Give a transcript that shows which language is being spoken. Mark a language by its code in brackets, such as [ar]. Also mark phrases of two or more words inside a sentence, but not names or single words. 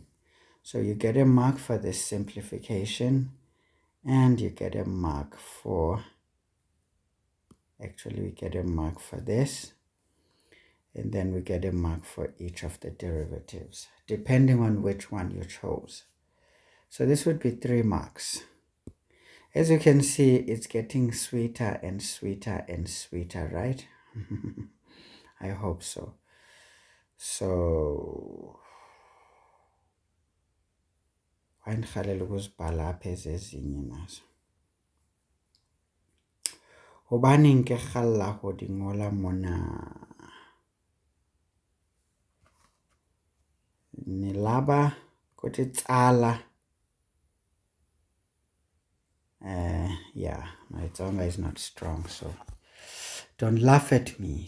[en] So you get a mark for this simplification, and you get a mark for, actually we get a mark for this, and then we get a mark for each of the derivatives, depending on which one you chose. So this would be 3 marks. As you can see, it's getting sweeter and sweeter and sweeter, right? I hope so. [xh] So wayendikhalela ukuzibhala apha ezezinye nazo. [st] Hobaneng ke kgalla ho di ngola mona? Nilaba kothi tsala. [en] Yeah, my Tsonga is not strong, so don't laugh at me.